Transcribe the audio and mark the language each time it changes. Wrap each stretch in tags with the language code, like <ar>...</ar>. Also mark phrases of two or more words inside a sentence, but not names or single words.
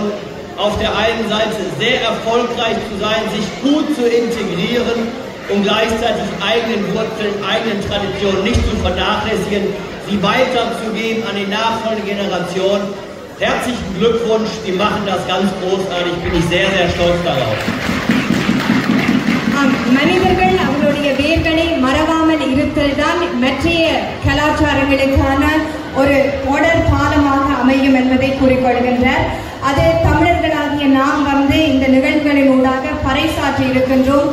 <de>Auf der einen Seite sehr erfolgreich zu sein, sich gut zu integrieren und gleichzeitig eigenen Wurzeln, eigenen Traditionen nicht zu vernachlässigen, sie weiterzugeben an die nachfolgende Generation. Herzlichen Glückwunsch, die machen das ganz großartig, bin ich sehr, sehr stolz darauf.</de> <ta>மனிதர்கள் அவர்களுடைய வேர்களை மறவாமல் இருத்தல் தான் மற்றைய கலாச்சாரங்களுக்கான ஒரு தொடர் பாலமாக அமையும் என்பதை கூறிக்கொள்கின்றார். அது தமிழர்களாகிய நாம் வந்து இந்த நிகழ்வுகளின் ஊடாக பறைசாற்றி இருக்கின்றோம்.</ta>